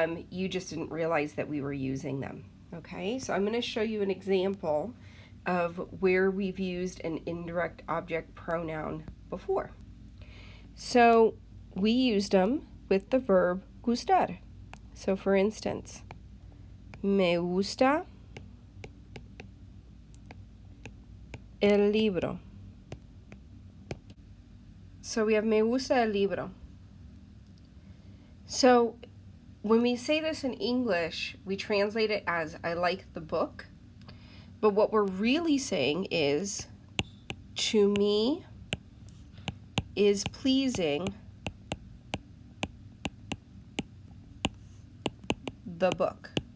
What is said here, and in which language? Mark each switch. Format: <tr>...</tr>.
<en>You just didn't realize that we were using them. Okay, so I'm going to show you an example of where we've used an indirect object pronoun before. So we used them with the verb gustar. So for instance,</en> <es>me gusta el libro.</es> <en>So we have</en> <es>me gusta el libro.</es> <en>So when we say this in English, we translate it as I like the book. But what we're really saying is, to me is pleasing the book.</en>